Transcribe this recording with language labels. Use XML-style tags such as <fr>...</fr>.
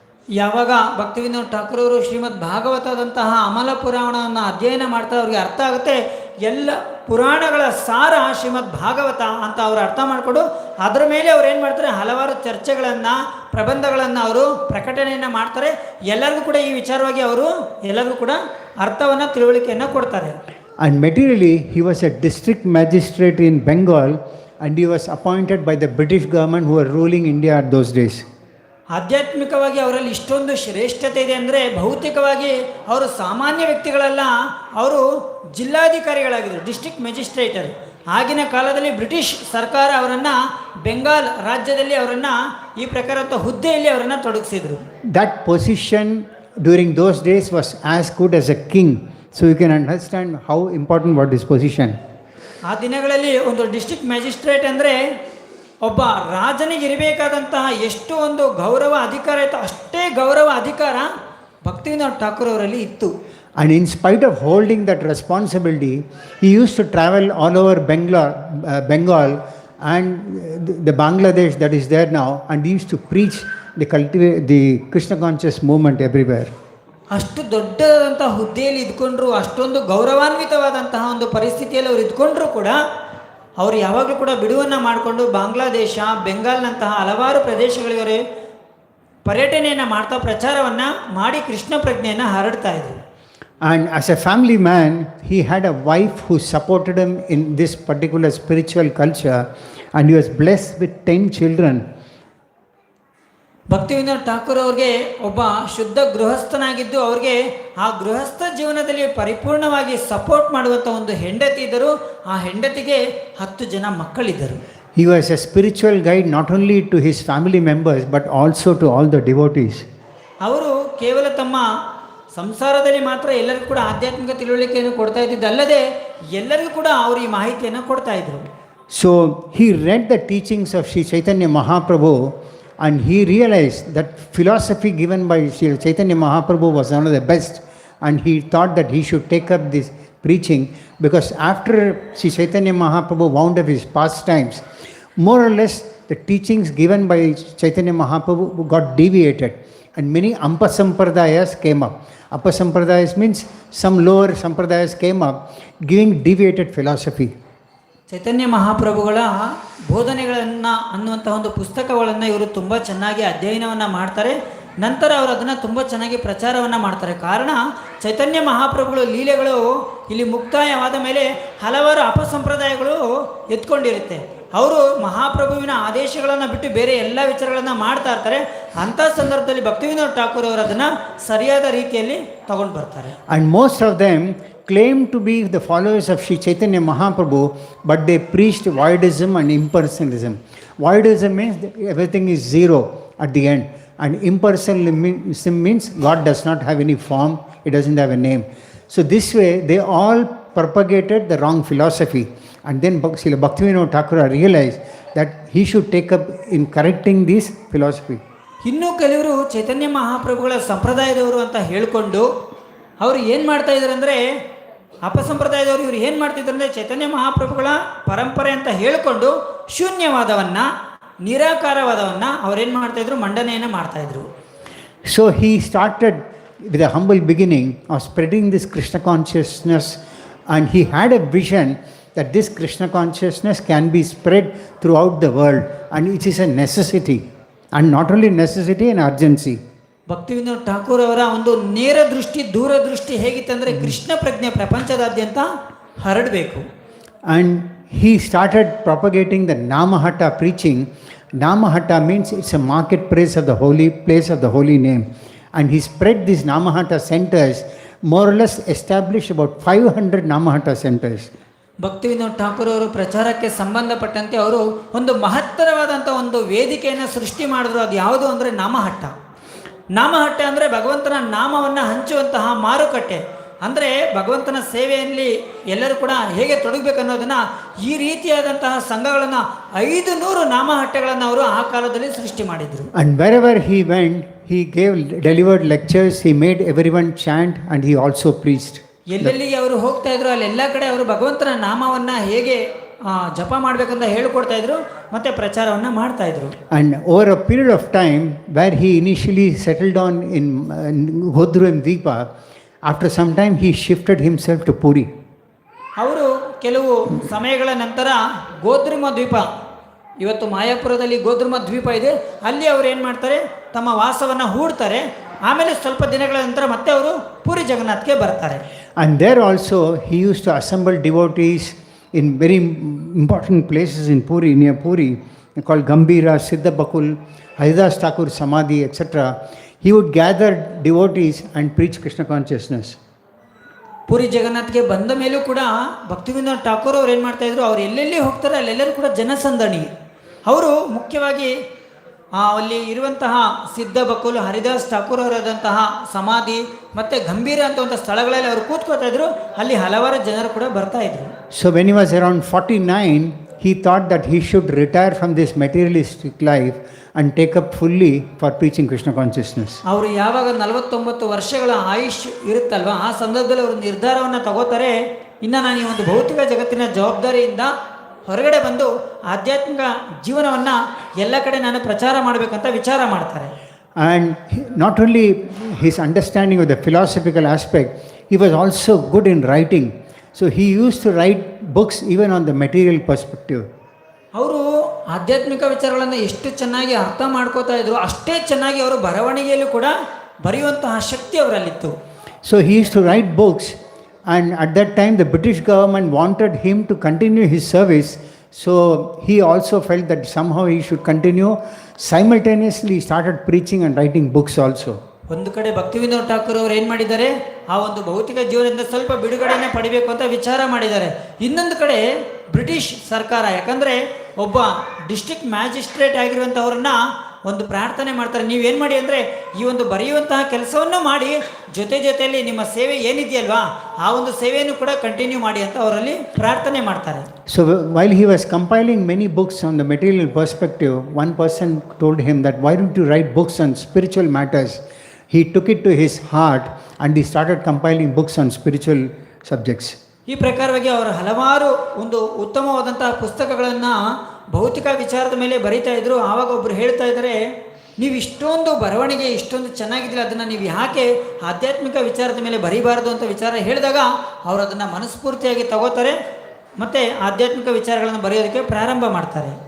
<kn>ಯಾವಾಗ ಭಕ್ತಿವಿನೋದ್ ಠಾಕೂರ್ ಅವರು ಶ್ರೀಮದ್ ಭಾಗವತದಂತಹ ಅಮಲ ಪುರಾಣವನ್ನು ಅಧ್ಯಯನ ಮಾಡ್ತಾ ಅವ್ರಿಗೆ ಅರ್ಥ ಆಗುತ್ತೆ, ಎಲ್ಲ ಪುರಾಣಗಳ ಸಾರ ಶ್ರೀಮದ್ ಭಾಗವತ ಅಂತ ಅವರು ಅರ್ಥ ಮಾಡಿಕೊಂಡು ಅದರ ಮೇಲೆ ಅವ್ರು ಏನು ಮಾಡ್ತಾರೆ, ಹಲವಾರು ಚರ್ಚೆಗಳನ್ನು, ಪ್ರಬಂಧಗಳನ್ನು ಅವರು ಪ್ರಕಟಣೆಯನ್ನು ಮಾಡ್ತಾರೆ. ಎಲ್ಲರಿಗೂ ಕೂಡ ಈ ವಿಚಾರವಾಗಿ ಅವರು ಎಲ್ಲರಿಗೂ ಕೂಡ ಅರ್ಥವನ್ನು, ತಿಳುವಳಿಕೆಯನ್ನು ಕೊಡ್ತಾರೆ.</kn> <en>And materially he was a district magistrate in Bengal, and he was appointed by the British government who were ruling India at those days.</en> <kn>ಆಧ್ಯಾತ್ಮಿಕವಾಗಿ ಅವರಲ್ಲಿ ಇಷ್ಟೊಂದು ಶ್ರೇಷ್ಠತೆ ಇದೆ ಅಂದರೆ ಭೌತಿಕವಾಗಿ ಅವರು ಸಾಮಾನ್ಯ ವ್ಯಕ್ತಿಗಳಲ್ಲ, ಅವರು ಜಿಲ್ಲಾಧಿಕಾರಿಗಳಾಗಿದ್ದರು, ಡಿಸ್ಟ್ರಿಕ್ಟ್ ಮ್ಯಾಜಿಸ್ಟ್ರೇಟರ್. ಆಗಿನ ಕಾಲದಲ್ಲಿ ಬ್ರಿಟಿಷ್ ಸರ್ಕಾರ ಅವರನ್ನು ಬೆಂಗಾಲ್ ರಾಜ್ಯದಲ್ಲಿ ಅವರನ್ನು ಈ ಪ್ರಕಾರದ ಹುದ್ದೆಯಲ್ಲಿ ಅವರನ್ನು ತೊಡಗಿಸಿದರು.</kn> <en>That position during those days was as good as a king. So you can understand how important was this position.</en> <kn>ಆ ದಿನಗಳಲ್ಲಿ ಒಂದು ಡಿಸ್ಟ್ರಿಕ್ಟ್ ಮ್ಯಾಜಿಸ್ಟ್ರೇಟ್ ಅಂದರೆ ಒಬ್ಬ ರಾಜನಿಗೆ ಇರಬೇಕಾದಂತಹ ಎಷ್ಟು ಒಂದು ಗೌರವ ಅಧಿಕಾರ ಇತ್ತು, ಅಷ್ಟೇ ಗೌರವ ಅಧಿಕಾರ ಭಕ್ತಿವಿನೋದ್ ಠಾಕೂರ್ ಅವರಲ್ಲಿ ಇತ್ತು.</kn> <en>And in spite of holding that responsibility, he used to travel all over Bengal and the Bangladesh that is there now, and he used to preach the Krishna conscious movement everywhere.</en> <kn>ಅಷ್ಟು ದೊಡ್ಡದಾದಂತಹ ಹುದ್ದೆಯಲ್ಲಿ ಇದ್ಕೊಂಡ್ರು, ಅಷ್ಟೊಂದು ಗೌರವಾನ್ವಿತವಾದಂತಹ ಒಂದು ಪರಿಸ್ಥಿತಿಯಲ್ಲಿ ಅವರು ಇದ್ಕೊಂಡ್ರು ಕೂಡ ಅವರು ಯಾವಾಗಲೂ ಕೂಡ ಬಿಡುವನ್ನು ಮಾಡಿಕೊಂಡು ಬಾಂಗ್ಲಾದೇಶ, ಬೆಂಗಾಲ್ನಂತಹ ಹಲವಾರು ಪ್ರದೇಶಗಳಿಗೆ ಪರ್ಯಟನೆಯನ್ನು ಮಾಡ್ತಾ ಪ್ರಚಾರವನ್ನು ಮಾಡಿ ಕೃಷ್ಣ ಪ್ರಜ್ಞೆಯನ್ನು ಹರಡ್ತಾ ಇದ್ರು.</kn> <en>And as a family man, he had a wife who supported him in this particular spiritual culture, and he was blessed with 10 children.</en> <kn>ಭಕ್ತಿವಿನೋದ್ Thakur ಅವ್ರಿಗೆ ಒಬ್ಬ ಶುದ್ಧ ಗೃಹಸ್ಥನಾಗಿದ್ದು ಅವ್ರಿಗೆ ಆ ಗೃಹಸ್ಥ ಜೀವನದಲ್ಲಿ ಪರಿಪೂರ್ಣವಾಗಿ ಸಪೋರ್ಟ್ ಮಾಡುವಂಥ ಒಂದು ಹೆಂಡತಿ ಇದ್ದರು. ಆ ಹೆಂಡತಿಗೆ 10 ಜನ ಮಕ್ಕಳಿದ್ದರು.</kn> <en>He was a spiritual guide not only to his family members but also to all the devotees.</en> <kn>ಅವರು ಕೇವಲ ತಮ್ಮ ಸಂಸಾರದಲ್ಲಿ ಮಾತ್ರ ಎಲ್ಲರಿಗೂ ಕೂಡ ಆಧ್ಯಾತ್ಮಿಕ ತಿಳುವಳಿಕೆಯನ್ನು ಕೊಡ್ತಾ ಇದ್ದಿದ್ದಲ್ಲದೆ ಎಲ್ಲರಿಗೂ ಕೂಡ ಅವರು ಈ ಮಾಹಿತಿಯನ್ನು ಕೊಡ್ತಾ ಇದ್ರು.</kn> <en>So he read the teachings of Sri Chaitanya Mahaprabhu, and he realized that philosophy given by Sri Chaitanya Mahaprabhu was one of the best, and he thought that he should take up this preaching, because after Sri Chaitanya Mahaprabhu wound up his pastimes, more or less the teachings given by Chaitanya Mahaprabhu got deviated, and many Ampa Sampradayas came up. Ampa Sampradayas means some lower Sampradayas came up giving deviated philosophy.</en> <kn>ಚೈತನ್ಯ ಮಹಾಪ್ರಭುಗಳ ಬೋಧನೆಗಳನ್ನು ಅನ್ನುವಂಥ ಒಂದು ಪುಸ್ತಕಗಳನ್ನು ಇವರು ತುಂಬ ಚೆನ್ನಾಗಿ ಅಧ್ಯಯನವನ್ನು ಮಾಡ್ತಾರೆ. ನಂತರ ಅವರು ಅದನ್ನು ತುಂಬ ಚೆನ್ನಾಗಿ ಪ್ರಚಾರವನ್ನು ಮಾಡ್ತಾರೆ. ಕಾರಣ ಚೈತನ್ಯ ಮಹಾಪ್ರಭುಗಳು ಲೀಲೆಗಳು ಇಲ್ಲಿ ಮುಕ್ತಾಯವಾದ ಮೇಲೆ ಹಲವಾರು ಅಪಸಂಪ್ರದಾಯಗಳು ಎತ್ಕೊಂಡಿರುತ್ತೆ. ಅವರು ಮಹಾಪ್ರಭುವಿನ ಆದೇಶಗಳನ್ನು ಬಿಟ್ಟು ಬೇರೆ ಎಲ್ಲ ವಿಚಾರಗಳನ್ನು ಮಾಡ್ತಾ ಇರ್ತಾರೆ. ಅಂಥ ಸಂದರ್ಭದಲ್ಲಿ ಭಕ್ತಿವಿನೋದ ಠಾಕೂರ್ ಅವರು ಅದನ್ನು ಸರಿಯಾದ ರೀತಿಯಲ್ಲಿ ತಗೊಂಡು ಬರ್ತಾರೆ.</kn> <en>And most of them claim to be the followers of Sri Chaitanya Mahaprabhu, but they preached voidism and impersonalism. Voidism means that everything is zero at the end, and impersonalism means God does not have any form, He doesn't have a name. So this way they all propagated the wrong philosophy, and then Srila Bhaktivinoda Thakura realized that he should take up in correcting this philosophy.</en> <kn>ಇನ್ನೂ ಕೆಲವರು ಚೈತನ್ಯ ಮಹಾಪ್ರಭುಗಳ ಸಂಪ್ರದಾಯದವರು ಅಂತ ಹೇಳಿಕೊಂಡು ಅವರು ಏನು ಮಾಡ್ತಾ ಇದ್ದಾರೆ ಅಂದರೆ, ಅಪಸಂಪ್ರದಾಯದವರು ಇವರು ಏನು ಮಾಡ್ತಿದ್ದಾರೆ ಅಂದರೆ ಚೈತನ್ಯ ಮಹಾಪ್ರಭುಗಳ ಪರಂಪರೆ ಅಂತ ಹೇಳಿಕೊಂಡು ಶೂನ್ಯವಾದವನ್ನು, ನಿರಾಕಾರವಾದವನ್ನು ಅವ್ರೇನು ಮಾಡ್ತಾಯಿದ್ರು, ಮಂಡನೆಯನ್ನು ಮಾಡ್ತಾಯಿದ್ರು.</kn> <en>So he started with a humble beginning of spreading this Krishna consciousness, and he had a vision that this Krishna consciousness can be spread throughout the world, and it is a necessity, and not only necessity, an urgency.</en> <kn>ಭಕ್ತಿವಿನೋದ Thakur ಅವರ ಒಂದು ನೇರ ದೃಷ್ಟಿ, ದೂರದೃಷ್ಟಿ ಹೇಗಿತ್ತಂದರೆ ಕೃಷ್ಣ ಪ್ರಜ್ಞೆ ಪ್ರಪಂಚದಾದ್ಯಂತ ಹರಡಬೇಕು.</kn> <en>And he started propagating the Namahatta preaching. Namahatta means it's a marketplace of the holy place of the holy name. And he spread these Namahatta centers, more or less established about 500 Namahatta centers.</en> <kn>ಭಕ್ತಿವಿನೋದ Thakur ಅವರು ಪ್ರಚಾರಕ್ಕೆ ಸಂಬಂಧಪಟ್ಟಂತೆ ಅವರು ಒಂದು ಮಹತ್ತರವಾದಂಥ ಒಂದು ವೇದಿಕೆಯನ್ನು ಸೃಷ್ಟಿ ಮಾಡಿದ್ರು. ಅದು ಯಾವುದು ಅಂದರೆ ನಾಮಹಟ್ಟ. ನಾಮಹಟ್ಟ ಅಂದರೆ ಭಗವಂತನ ನಾಮವನ್ನು ಹಂಚುವಂತಹ ಮಾರುಕಟ್ಟೆ. ಅಂದರೆ ಭಗವಂತನ ಸೇವೆಯಲ್ಲಿ ಎಲ್ಲರೂ ಕೂಡ ಹೇಗೆ ತೊಡಗಬೇಕು ಅನ್ನೋದನ್ನು ಈ ರೀತಿಯಾದಂತಹ ಸಂಘಗಳನ್ನು 500 ನಾಮಹಟ್ಟೆಗಳನ್ನು ಅವರು ಆ ಕಾಲದಲ್ಲಿ ಸೃಷ್ಟಿ ಮಾಡಿದರು.</kn> <en>And wherever he went, he delivered lectures, he made everyone chant, and he also preached.</en> <kn>ಎಲ್ಲೆಲ್ಲಿಗೆ ಅವರು ಹೋಗ್ತಾ ಇದ್ರು ಅಲ್ಲೆಲ್ಲ ಕಡೆ ಅವರು ಭಗವಂತನ ನಾಮವನ್ನು ಹೇಗೆ ಜಪ ಮಾಡಬೇಕಂತ ಹೇಳಿಕೊಡ್ತಾ ಇದ್ರು, ಮತ್ತೆ ಪ್ರಚಾರವನ್ನು ಮಾಡ್ತಾ ಇದ್ರು.</kn> <en>And over a period of time, where he initially settled on in Godru and Deepa, after some time he shifted himself to Puri.</en> <kn>ಅವರು ಕೆಲವು ಸಮಯಗಳ ನಂತರ ಗೋದ್ರಿಮ ದ್ವೀಪ, ಇವತ್ತು ಮಾಯಾಪುರದಲ್ಲಿ ಗೋದ್ರಿಮ ದ್ವೀಪ ಇದೆ, ಅಲ್ಲಿ ಅವರು ಏನು ಮಾಡ್ತಾರೆ, ತಮ್ಮ ವಾಸವನ್ನು ಹೂಡ್ತಾರೆ. ಆಮೇಲೆ ಸ್ವಲ್ಪ ದಿನಗಳ ನಂತರ ಮತ್ತೆ ಅವರು ಪುರಿ ಜಗನ್ನಾಥ್ಗೆ ಬರ್ತಾರೆ.</kn> <en>And there also he used to assemble devotees in very important places in Puri, near Puri, called Gambira, Siddha Bakul, Haridas Thakur Samadhi, etc. He would gather devotees and preach Krishna consciousness.</en> <kn>Puri ಜಗನ್ನಾಥ್ಗೆ ಬಂದ ಮೇಲೂ ಕೂಡ ಭಕ್ತಿವಿನೋದ ಠಾಕೂರ್ ಅವ್ರು ಏನು ಮಾಡ್ತಾಯಿದ್ರು, ಅವ್ರು ಎಲ್ಲೆಲ್ಲಿ ಹೋಗ್ತಾರೆ ಅಲ್ಲೆಲ್ಲರೂ ಕೂಡ ಜನಸಂದಣಿ. ಅವರು ಮುಖ್ಯವಾಗಿ ಅಲ್ಲಿ ಇರುವಂತಹ ಸಿದ್ಧ ಬಕುಲ್, ಹರಿದಾಸ್ ಠಾಕೂರ್ ಅವರಾದಂತಹ ಸಮಾಧಿ ಮತ್ತು ಗಂಭೀರ ಅಂತ ಒಂದು ಸ್ಥಳಗಳಲ್ಲಿ ಅವರು ಕೂತ್ಕೋತಾ ಇದ್ರು. ಅಲ್ಲಿ ಹಲವಾರು ಜನರು ಕೂಡ ಬರ್ತಾ ಇದ್ರು.</kn> <en>So when he was around 49, he thought that he should retire from this materialistic life and take up fully for preaching Krishna consciousness.</en> <kn>ಅವರು ಯಾವಾಗ 49 ವರ್ಷಗಳ ಆಯುಷ್ ಇರುತ್ತಲ್ವ, ಆ ಸಂದರ್ಭದಲ್ಲಿ ಅವರು ನಿರ್ಧಾರವನ್ನು ತಗೋತಾರೆ, ಇನ್ನು ನಾನು ಈ ಒಂದು ಭೌತಿಕ ಜಗತ್ತಿನ ಜವಾಬ್ದಾರಿಯಿಂದ ಹೊರಗಡೆ ಬಂದು ಆಧ್ಯಾತ್ಮಿಕ ಜೀವನವನ್ನು ಎಲ್ಲ ಕಡೆ ನಾನು ಪ್ರಚಾರ ಮಾಡಬೇಕಂತ ವಿಚಾರ ಮಾಡ್ತಾರೆ.</kn> <en>And not only his understanding of the philosophical aspect, he was also good in writing. So he used to write books even on the material perspective.</en> <kn>ಅವರು ಆಧ್ಯಾತ್ಮಿಕ ವಿಚಾರಗಳನ್ನು ಎಷ್ಟು ಚೆನ್ನಾಗಿ ಅರ್ಥ ಮಾಡ್ಕೋತಾ ಇದ್ರು, ಅಷ್ಟೇ ಚೆನ್ನಾಗಿ ಅವರು ಬರವಣಿಗೆಯಲ್ಲೂ ಕೂಡ ಬರೆಯುವಂತಹ ಶಕ್ತಿ ಅವರಲ್ಲಿತ್ತು.</kn> <en>So he used to write books, and at that time the British government wanted him to continue his service. So he also felt that somehow he should continue. Simultaneously he started preaching and writing books also.</en> <kn>ಒಂದು ಕಡೆ ಭಕ್ತಿವಿನೋದ ಠಾಕೂರ್ ಅವರು ಏನು ಮಾಡಿದ್ದಾರೆ, ಆ ಒಂದು ಭೌತಿಕ ಜೀವನದಿಂದ ಸ್ವಲ್ಪ ಬಿಡುಗಡೆನೇ ಪಡಿಬೇಕು ಅಂತ ವಿಚಾರ ಮಾಡಿದ್ದಾರೆ. ಇನ್ನೊಂದು ಕಡೆ ಬ್ರಿಟಿಷ್ ಸರ್ಕಾರ, ಯಾಕಂದರೆ ಒಬ್ಬ ಡಿಸ್ಟ್ರಿಕ್ಟ್ ಮ್ಯಾಜಿಸ್ಟ್ರೇಟ್ ಆಗಿರುವಂಥವ್ರನ್ನ ಒಂದು ಪ್ರಾರ್ಥನೆ ಮಾಡ್ತಾರೆ, ನೀವೇನು ಮಾಡಿ ಅಂದರೆ ಈ ಒಂದು ಬರೆಯುವಂತಹ ಕೆಲಸವನ್ನು ಮಾಡಿ ಜೊತೆಯಲ್ಲಿ ನಿಮ್ಮ ಸೇವೆ ಏನಿದೆಯಲ್ವಾ ಆ ಒಂದು ಸೇವೆಯನ್ನು ಕೂಡ ಕಂಟಿನ್ಯೂ ಮಾಡಿ ಅಂತ ಅವರಲ್ಲಿ ಪ್ರಾರ್ಥನೆ ಮಾಡ್ತಾರೆ.</kn> <en>So while he was compiling many books on the material perspective, one person told him that why don't you write books on spiritual matters. He took it to his heart and he started compiling books on spiritual subjects.</en> <kn>ಈ ಪ್ರಕಾರವಾಗಿ ಅವರು ಹಲವಾರು ಒಂದು ಉತ್ತಮವಾದಂತಹ ಪುಸ್ತಕಗಳನ್ನು ಭೌತಿಕ ವಿಚಾರದ ಮೇಲೆ ಬರೀತಾ ಇದ್ರು. ಆವಾಗ ಒಬ್ಬರು ಹೇಳ್ತಾ ಇದ್ದಾರೆ, ನೀವು ಇಷ್ಟೊಂದು ಬರವಣಿಗೆ ಇಷ್ಟೊಂದು ಚೆನ್ನಾಗಿದ್ದಿಲ್ಲ, ಅದನ್ನು ನೀವು ಯಾಕೆ ಆಧ್ಯಾತ್ಮಿಕ ವಿಚಾರದ ಮೇಲೆ ಬರೀಬಾರ್ದು ಅಂತ ವಿಚಾರ ಹೇಳಿದಾಗ ಅವರು ಅದನ್ನು ಮನಸ್ಫೂರ್ತಿಯಾಗಿ ತಗೋತಾರೆ ಮತ್ತು ಆಧ್ಯಾತ್ಮಿಕ ವಿಚಾರಗಳನ್ನು ಬರೆಯೋದಕ್ಕೆ ಪ್ರಾರಂಭ ಮಾಡ್ತಾರೆ.</kn>